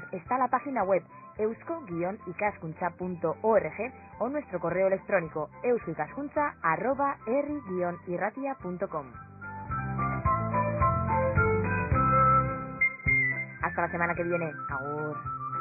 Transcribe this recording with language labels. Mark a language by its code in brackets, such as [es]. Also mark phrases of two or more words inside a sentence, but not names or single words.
[es] Está la página web eusko-ikaskuntza.org o nuestro correo electrónico euskoikaskuntza@herri-irratia.com. Hasta la semana que viene. Agur.